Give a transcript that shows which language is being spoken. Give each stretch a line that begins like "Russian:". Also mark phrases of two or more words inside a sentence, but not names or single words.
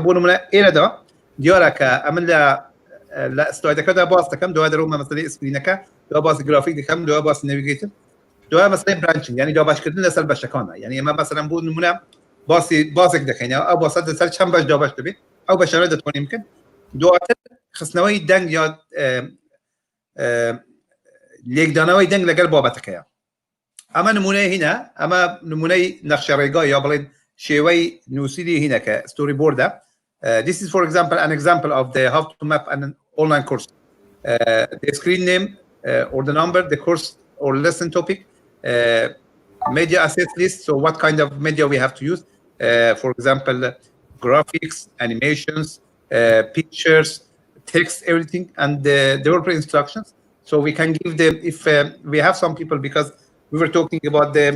Central Kurdish: بۆ نمونە ئێرەدا دیارە کە ئەمن لە سلایدەکەدا باس دەکەم دوای دەڕۆمە مەسەلەی ئسکرینەکە دوای باسی گرافیک دەکەم دوای باسی نەڤیگەیتر دوای مەسەلەی برانچینگ یعنی داباشکردن لەسەر بەشەکانە یعنی ئێمە مەسەلەن بۆ نمونە باسێک دەکەینەوە ئەو باسە لەسەر چەند بەش دابەش دەبێت ئەو بەشانە دەتوانین بکەن دواتر خستنەوەی دەنگ یا لێکدانەوەی دەنگ لەگەڵ بابەتەکەیە ئەمە نمونەی هینە ئەمە نمونەی نەخشە ڕێگا یا بڵێن شێوەی نووسیری هینە کە ستۆری بۆردە this
English: is for example an example of the how to map an online course the screen name or the number the course or lesson topic media assets list so what kind of media we have to use for example graphics animations pictures text everything and the developer instructions so we can give them if we have some people because we were talking about